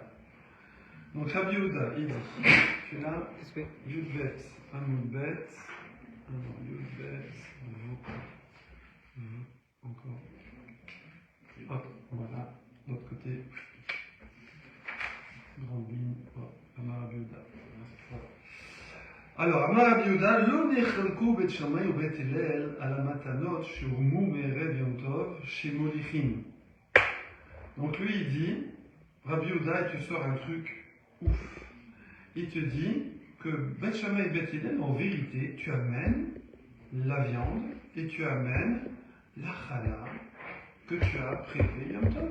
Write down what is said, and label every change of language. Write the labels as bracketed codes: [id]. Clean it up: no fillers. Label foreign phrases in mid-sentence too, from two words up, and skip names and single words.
[fr] Donc Rabbi Yehuda, il dit, tu l'as, [he] יב עמוד ב. [fr] Yudbet, encore. Hop, voilà, de l'autre côté. Grande ligne, [he] אמר רבי יהודה. Alors, אמר רבי יהודה, לא נחלקו בית שמאי ובית הלל על המתנות שהורמו מערב יום טוב שמוליכים. [fr] Donc lui il dit, Rabbi Yehuda, et tu sors un truc ouf. Il te dit que Beth Shammai et Beth Hillel, en vérité, tu amènes la viande et tu amènes la chala que tu as prélevée Yom Tov.